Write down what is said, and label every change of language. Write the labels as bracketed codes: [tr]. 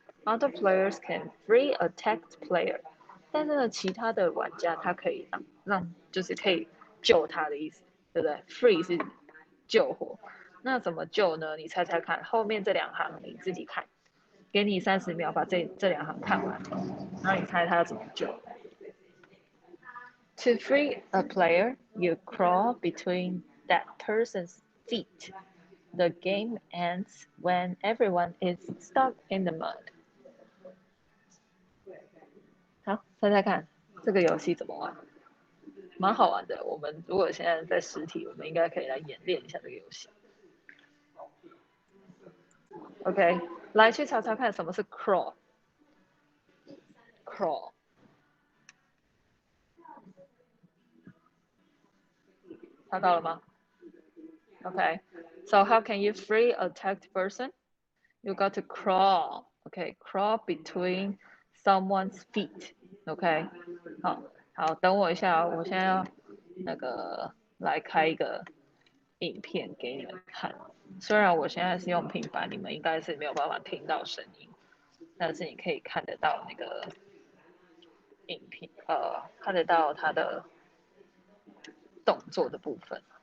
[en] Other players can free a tagged player， [zh] 但是呢，其他的玩家他可以就是可以救他的意思，对不对 ？Free 是救活，那怎么救呢？你猜猜看，后面这两行你自己看，给你30秒把这两行看完，然后你猜他要怎么救。 [en] To free a player, you crawl between that person's feet. The game ends when everyone is stuck in the mud. [zh] 好，猜猜看这个游戏怎么玩？蛮好玩的。我们如果现在在实体，我们应该可以来演练一下这个游戏。 [en] OK， [zh] 来去查查看什么是 [en] crawl。crawl， [zh] 查到了吗 [en] ？OK， so how can you free a tagged person? You got to crawl. OK, crawl between someone's feet. [zh] OK， 好，等我一下，我现在要来开一个影片给你们看。虽然我现在是用平板，你们应该是没有办法听到声音，但是你可以看得到那个影片，看得到它的动作的部分。